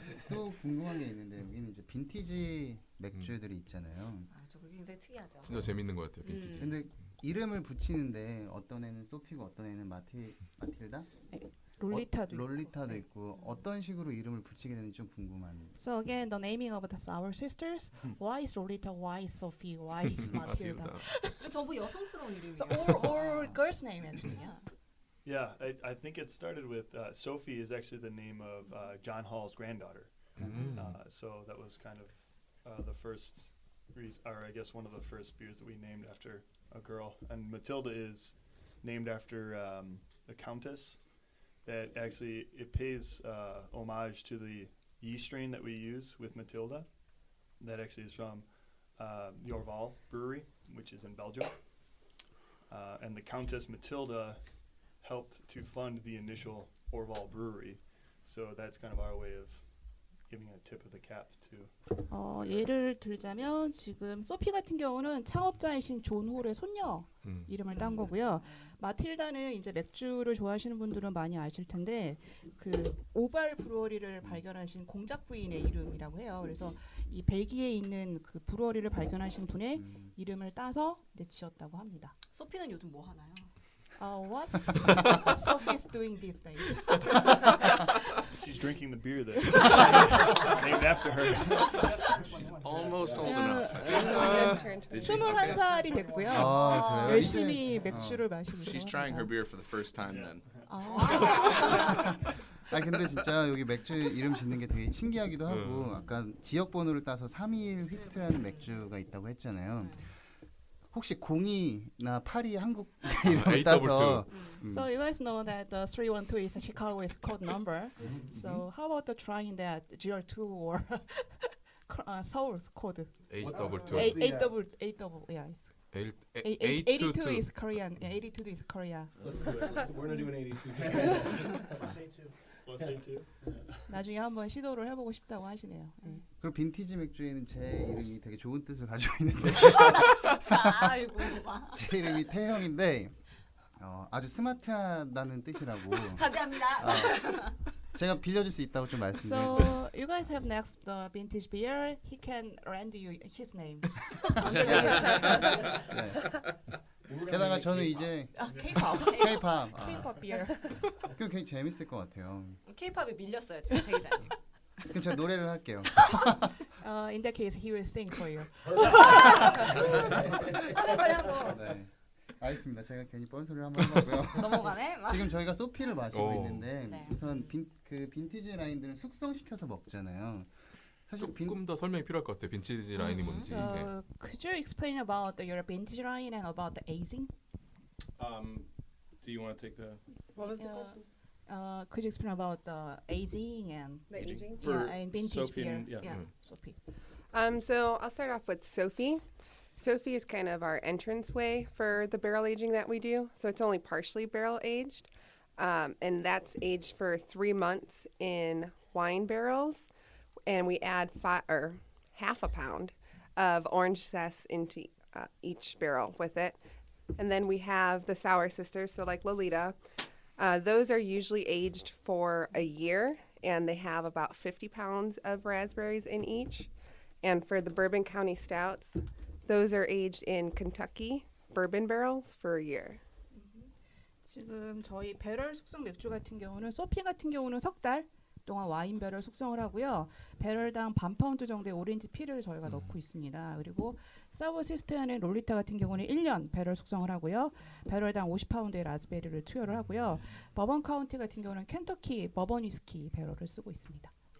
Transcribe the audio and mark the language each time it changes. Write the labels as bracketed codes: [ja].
[ko] 또 궁금한 게 있는데 여기는 이제 빈티지 맥주들이 있잖아요. 아, 저거 굉장히 특이하죠. 진짜 재밌는 것 같아요. 빈티지. 근데 이름을 붙이는데 어떤 애는 소피고 어떤 애는 마틸다? 롤리타도. 롤리타도 있고 어떤 식으로 이름을 붙이게 되는지 좀 궁금한. [en] So again, the naming of our sisters. Why is Lolita? Why is Sophie? Why is Matilda? [ko] 전부 여성스러운 이름이에요. [en] So all girls' name actually. Yeah. Yeah, I think it started with Sophie is actually the name of John Hall's granddaughter. So that was kind of the first or I guess one of the first beers that we named after a girl. And Matilda is named after the countess. That actually it pays homage to the yeast strain that we use with Matilda. That actually is from the Orval Brewery, which is in Belgium. And the Countess Matilda helped to fund the initial Orval Brewery. So that's kind of our way of giving a tip of the cap to. [ko] 예를 들자면 지금 소피 같은 경우는 창업자이신 존 홀의 손녀 이름을 딴 거고요. 마틸다는 이제 맥주를 좋아하시는 분들은 많이 아실 텐데 그 오발 브루어리를 발견하신 공작 부인의 이름이라고 해요. 그래서 이 벨기에에 있는 그 브루어리를 발견하신 분의 이름을 따서 이제 지었다고 합니다. 소피는 요즘 뭐 하나요? [en] What's Sophie's doing these days? She's drinking the beer that named after her. She's almost old [ko] 자, [en] enough. [ko] 21살이 됐고요. 아, 그래요? 열심히 맥주를 마시고 있어요. [en] She's trying her beer for the first time then. [ko] 아 근데 진짜 여기 맥주 이름 짓는 게 되게 신기하기도 하고 아까 지역 번호를 따서 321 휘트라는 맥주가 있다고 했잖아요. 혹시 02나 82 한국 이름을 따서 [en] So you guys know that the 312 is Chicago's code number. So how about the trying that GR2 or Seoul's code? 822. 8 yeah. It's 82 82 is Korean. Yeah, 82 is Korea. Let's do it. We're gonna do an 82. Say two. Plus A2. [ko] 나중에 한번 시도를 해보고 싶다고 하시네요. 네. 그리고 빈티지 맥주에는 제 이름이 되게 좋은 뜻을 가지고 있는데 자, 아이고. 제 이름이 태형인데 아주 스마트하다는 뜻이라고 감사합니다. 제가 빌려줄 수 있다고 좀 말씀드릴게요. [en] So you guys have next the vintage beer. He can lend you his name. [ko] 네. 게다가 저는 이제 [en] K-pop. K-pop K-pop beer. [ko] 그럼 굉장히 재밌을 것 같아요. K-팝에 밀렸어요 지금 최 기자님. 그럼 제가 노래를 할게요. [en] In that case, he will sing for you. [ko] 빨리 하고 네. 알겠습니다. 제가 괜히 뻔소리를 한번 해봤고요. 넘어가네. 지금 저희가 소피를 마시고 오. 있는데 네. 우선 빈티지 라인들은 숙성시켜서 먹잖아요. 사실 조금 더 설명이 필요할 것 같아요. 빈티지 라인이 뭔지. 네. [en] So could you explain about your vintage line and about the aging? Do you want to take the? What was the Uh, question? Could you explain about the aging and The aging? For and vintage Sophie beer? and- yeah. Sophie. So I'll start off with Sophie. Sophie is kind of our entranceway for the barrel aging that we do. So it's only partially barrel aged. And that's aged for 3 months in wine barrels. And we add half a pound of orange zest into each barrel with it. And then we have the Sour Sisters, so like Lolita. Those are usually aged for a year, and they have about 50 pounds of raspberries in each. And for the Bourbon County Stouts, those are aged in Kentucky bourbon barrels for a year. [ko] 지금 저희 배럴 숙성 맥주 같은 경우는 소피 같은 경우는 석 달 동안 와인 배럴 숙성을 하고요. 배럴당 반 파운드 정도의 오렌지 피를 저희가 넣고 있습니다. 그리고 사워 시스터는 롤리타 같은 경우는 1년 배럴 숙성을 하고요. 배럴당 50파운드의 라즈베리를 투여를 하고요. 버번 카운티 같은 경우는 켄터키 버번 위스키 배럴을 쓰고 있습니다.